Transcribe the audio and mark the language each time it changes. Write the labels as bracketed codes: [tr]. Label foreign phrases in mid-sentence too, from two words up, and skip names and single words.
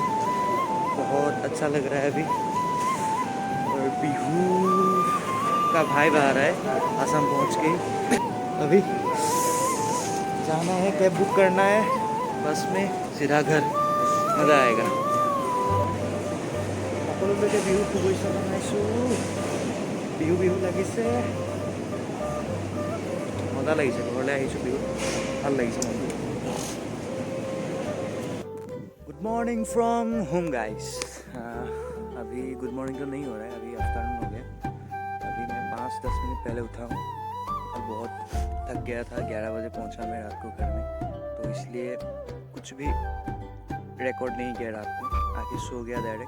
[hi] बहुत अच्छा लग रहा है अभी। और बिहू का भाई आ रहा है असम पहुंच के। अभी जाना है, कैब बुक करना है, बस में सीधा घर, मज़ा आएगा। [as] সকলোকে বিহু শুভেচ্ছা জনাইছোঁ। বিহু বিহু লাগিছে, মজা লাগিছে। ঘৰলৈ আহিছোঁ বিহু, ভাল লাগিছে মনটো। [en] Good morning from home guys. [hi] अभी [en] good morning [hi] तो नहीं हो रहा है, अभी आफ्टरनून हो गया। अभी मैं 5-10 मिनट पहले उठा हूँ और बहुत थक गया था। 11 बजे पहुँचा मैं रात को घर में, तो इसलिए कुछ भी रिकॉर्ड नहीं किया रात में, आके सो गया डायरेक्ट।